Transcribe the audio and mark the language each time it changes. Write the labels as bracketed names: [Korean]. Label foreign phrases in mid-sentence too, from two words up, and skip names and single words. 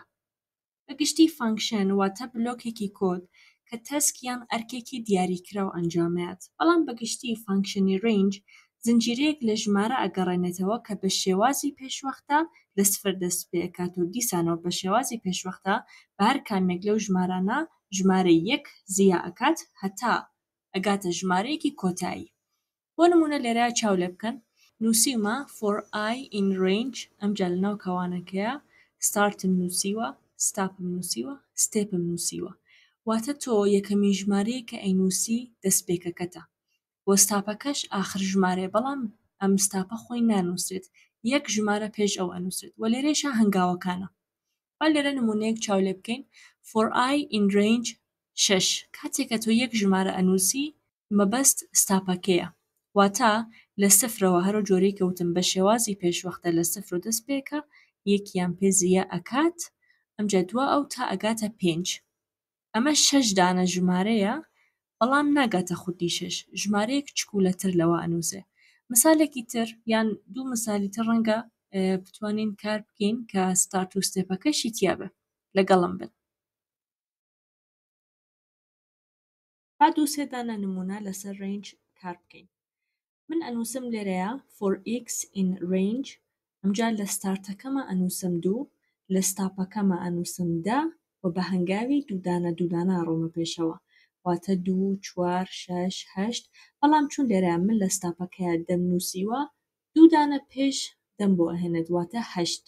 [Central Kurdish] بەگشتی فانکشن واتە بلۆکێکی کۆد کە تەسک یان ئەرکێکی دیاریکراو ئەنجامەیات بەڵام بەگشتی فانکشنی ڕێنج زنجیرەیەک لە ژمارە ئەگەڕێنێتەوە کە بە شێوازی پێشوەختە لە سفر دەست پێکات و دیسانەوە بە شێوازی پێشوەختە بە هەر کامێک لەو ژمارانە ژمارەی یەک زیە ئەکات هەتا ئەگاتە ژمارەیەکی کۆتایی. بۆ نمونە لێرە چاو لێ بکەن نووسیمە [English] for I in range [Central Kurdish] ئەمجا لەناو کەوانەکەیە ستارتم نووسیوە ستاپم نووسیوە ستێپم نووسیوە واتە تۆ یەکەمی ژمارەیە کە ئەینووسی دەستپێکەکەتە بۆ ستاپەکەش ئاخر ژمارێ بەڵام ئەم ستاپە خۆی نانووسێت یەک ژمارە پێش ئەو ئەنووسێت و لێرەشە هەنگاوەکانە. با لێرە نمونەیەک چاو لێ بکەین [English] for I in range 6 [Central Kurdish] کاتێککە تۆ یەک ژمارە ئەنووسی مەبەست ستاپەکەیە واتە لە سفرەوە هەرو جۆرەی کەوتم بە شێوازی پێشوەختە لە سفر و دەست پێکە یەکیان پێ زیە ئەکات ئەمجا دووە ئەو تا ئەگاتە 5. ئەمە 6 دانە ژمارەیە بەڵام ناگاتە خودی 6 ژمارەیەک چکولەتر لەوە ئەنووسێ. مثالێکی تر یان دوو مثالی تر ڕەنگە بتوانین کار بکەین کە ستارت و ستێپەکەشی تیابێ لەگەڵم بن. با دوو سێ دانە نمونە لەسەر ڕێنج کار بکەین. من ئەنووسم لێرەیە [English] for x in range [Central Kurdish] ئەمجا لە ستارتەکەمە ئەنووسم 2 لە ستاپەکەمە ئەنووسم 10 و بە هەنگاوی دوودانە ڕۆمە پێشەوە واتە 2 4 6 8 بەڵام چون لێرە من لە ستاپەکەیە دەم نووسیوە دوودانە پێش دەم بۆ ئەهێنێت واتە 8.